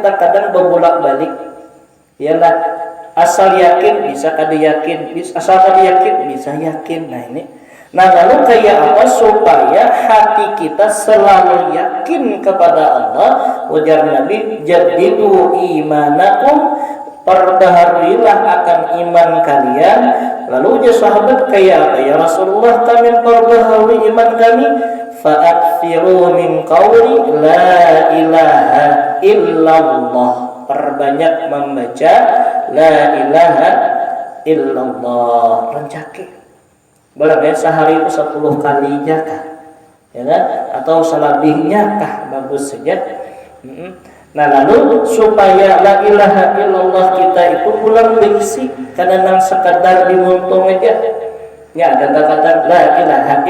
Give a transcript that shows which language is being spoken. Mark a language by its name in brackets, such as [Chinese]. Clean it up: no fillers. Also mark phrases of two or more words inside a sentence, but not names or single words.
[Banjar] terkadang berbolak-balik ialah asal yakin bisa kada yakin asal kada yakin bisa yakin nah lalu kayak apa supaya hati kita selalu yakin kepada Allah ujar Nabi [Arabic] جددوا إيمانكم [Banjar] perbaharuilah akan iman kalian lalu ujar sahabat kayak apa [Arabic] يا رسول الله [Banjar] kami perbaharui iman kami [Arabic] فأكثروا من قول لا إله [Banjar] illallah perbanyak membaca [Arabic] لا إله إلا الله [Banjar] rencaki boleh sehari itu 10 kali kah ya kan atau selebihnya kah bagus saja nah lalu supaya [Arabic] لا إله [Banjar] illallah kita itu pulang bengsi kadang sekadar dimuntung aja ya ada kata la ilaha